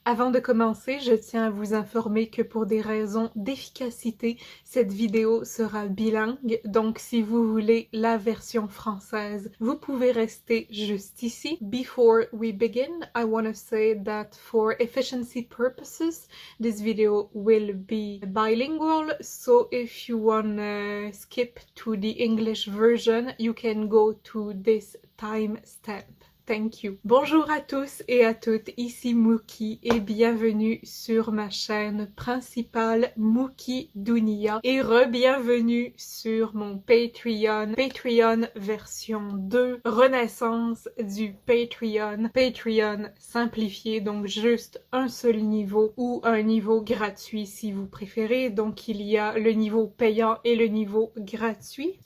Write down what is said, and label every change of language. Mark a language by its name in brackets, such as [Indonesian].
[French] Avant de commencer, je tiens à vous informer que pour des raisons d'efficacité, cette vidéo sera bilingue, donc si vous voulez la version française, vous pouvez rester juste ici. [English] Before we begin, I want to say that for efficiency purposes, this video will be bilingual, so if you wanna skip to the English version, you can go to this timestamp. Thank you. [French] Bonjour à tous et à toutes, ici Mookie et bienvenue sur ma chaîne principale Mookie Dunia et re-bienvenue sur mon Patreon, Patreon version 2, renaissance du Patreon, Patreon simplifié, donc juste un seul niveau ou un niveau gratuit si vous préférez, donc il y a le niveau payant et le niveau gratuit.